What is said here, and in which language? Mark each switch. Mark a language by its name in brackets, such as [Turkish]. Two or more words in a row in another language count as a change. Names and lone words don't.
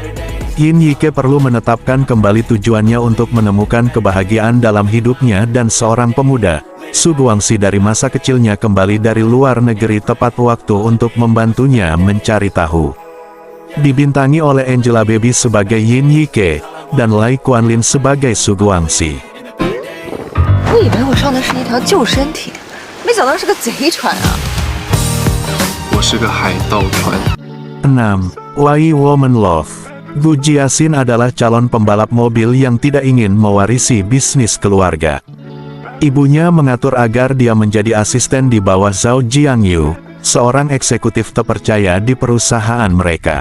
[Indonesian] Yin Yike perlu menetapkan kembali tujuannya untuk menemukan kebahagiaan dalam hidupnya, dan seorang pemuda, Su Guangxi dari masa kecilnya kembali dari luar negeri tepat waktu untuk membantunya mencari tahu. Dibintangi oleh Angela Baby sebagai Yin Yike, dan Lai Kuanlin sebagai Su Guangxi. [Chinese] 我以为我上的是一条救生艇，没想到是个贼船啊！我是个海盗船。 [Indonesian] 6. Why Woman Love. Gu Jiaxin adalah calon pembalap mobil yang tidak ingin mewarisi bisnis keluarga. Ibunya mengatur agar dia menjadi asisten di bawah Zhao Jiangyu, seorang eksekutif terpercaya di perusahaan mereka.